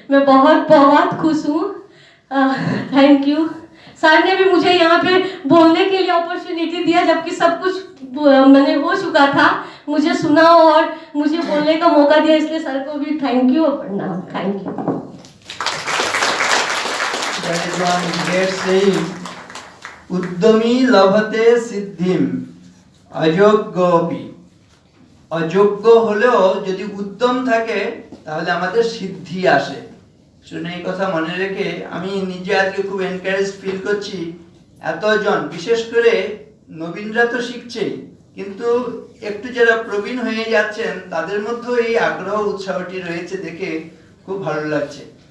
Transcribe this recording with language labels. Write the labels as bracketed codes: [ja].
[hi] मैं बहुत बहुत खुश हूँ। Thank you. सर ने भी मुझे यहाँ पे बोलने के लिए अपॉर्चुनिटी दिया, जबकि सब कुछ मैंने हो चुका था, मुझे सुना और मुझे बोलने का मौका दिया, इसलिए सर को भी थैंक यू और प्रणाम। Thank you. [en] That is one great saying, [sa] উদ্যমী লভতে সিদ্ধিম অযোগ্যপি। [bn] অযোগ্য হলেও যদি উদ্যম থাকে তাহলে আমাদের সিদ্ধি আসে। শুনে এই কথা মনে রেখে আমি নিজে আজকে খুব এনকারেজ ফিল করছি। এতজন, বিশেষ করে নবীনরা তো শিখছেই, কিন্তু একটু যারা প্রবীণ হয়ে যাচ্ছেন তাদের মধ্যেও এই আগ্রহ উৎসাহটি রয়েছে, দেখে খুব ভালো লাগছে।